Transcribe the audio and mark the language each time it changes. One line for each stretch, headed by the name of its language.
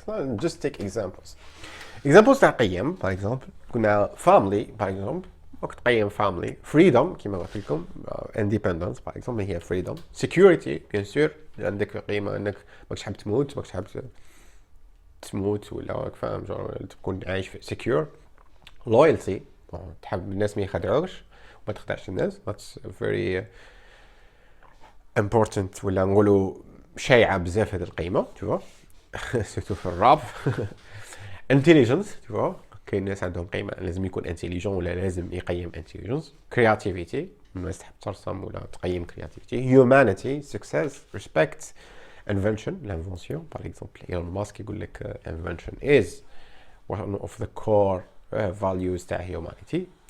English: No, just take examples
Arabic: تاع قيم.
English: for example كنا family
French: par exemple
Arabic: وقت قيم
English: family.
Arabic: freedom كما قلت لكم.
English: independence
French: par exemple
English: هي freedom.
Arabic: security bien sûr عندك قيمة انك ماكش حاب تموت، ماكش حاب تموت ولا فاهم تكون عايش في secure. loyalty تحب الناس ما يخدعوكش وما تخدعش الناس.
English: that's very important
Arabic: ولا نقولوا شائعة بزاف هذه القيمة تشوف سيرتو في الراب. intelligence تشوف كاين ناس عندهم قيمة لازم يكون intelligent ولا لازم يقيم intelligence. creativity الناس تحب ترسم ولا تقيم creativity.
English: humanity success respect. invention
French: l'invention par exemple
English: Elon Musk
Arabic: يقول لك
English: invention is one of the core values تاع humanity.